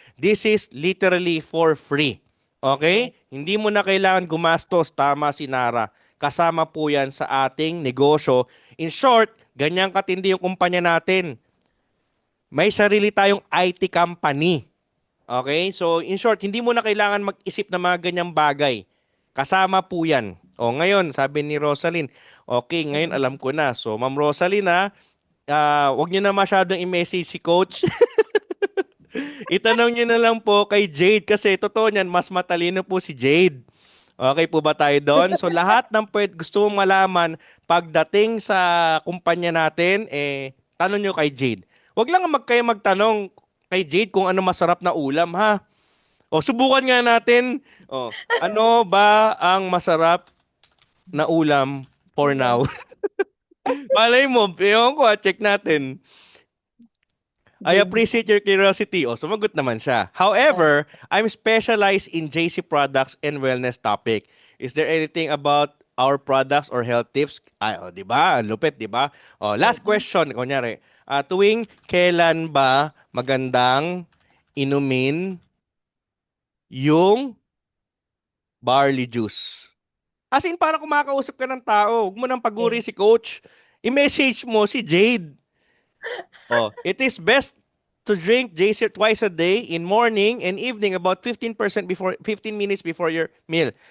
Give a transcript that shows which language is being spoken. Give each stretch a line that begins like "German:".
English: This is literally for free.
Filipino: Okay? Hindi mo na kailangan gumastos. Tama si Nara. Kasama po yan sa ating negosyo. In short, ganyan katindi yung kumpanya natin. May sarili tayong IT company. Okay? So, in short, hindi mo na kailangan mag-isip ng mga ganyang bagay. Kasama po yan. O, ngayon, sabi ni Rosalyn, okay, ngayon alam ko na. So, Ma'am Rosalyn, wag nyo na masyadong i-message si Coach. Itanong nyo na lang po kay Jade kasi totoo niyan, mas matalino po si Jade. Okay po ba tayo doon? So lahat ng gusto mong malaman pagdating sa kumpanya natin, tanong nyo kay Jade. Huwag lang kayo magtanong kay Jade kung ano masarap na ulam, ha? O subukan nga natin. O, ano ba ang masarap na ulam for now? Malay mo, ewan ko, check natin.
English: I appreciate your curiosity.
Filipino: O, sumagot naman siya.
English: However, I'm specialized in JC products and wellness topic. Is there anything about our products or health tips?
Filipino: Ay, o, di ba? Ang lupit, di ba? O, last question, kunyari. Tuwing kailan ba magandang inumin yung barley juice? As in, parang kumakausap ka ng tao. Huwag mo nang paguri si
English: Yes.
Filipino: coach. I-message mo si Jade.
English: Oh, it is best to drink JC twice a day in morning and evening about 15 minutes before your meal.